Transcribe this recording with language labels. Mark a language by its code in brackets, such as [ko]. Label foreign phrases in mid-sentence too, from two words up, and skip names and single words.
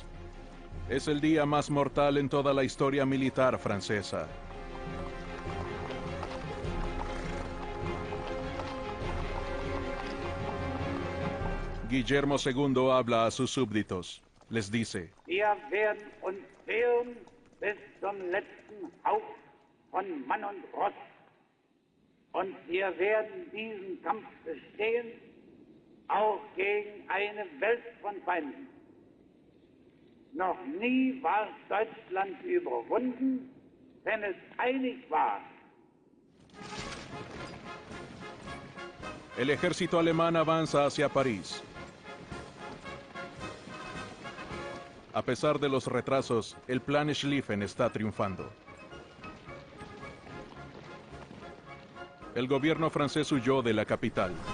[es] Es el día más mortal en toda la historia militar francesa. Guillermo II habla a sus súbditos. Les dice: [de] Wir werden uns wehren bis zum letzten Hauch von Mann und Ross. Und wir werden diesen Kampf bestehen, auch gegen eine Welt von Feinden. Noch nie war Deutschland überwunden, wenn es einig war. [es] El ejército alemán avanza hacia París. A pesar de los retrasos, el plan Schlieffen está triunfando. El gobierno francés huyó de la capital.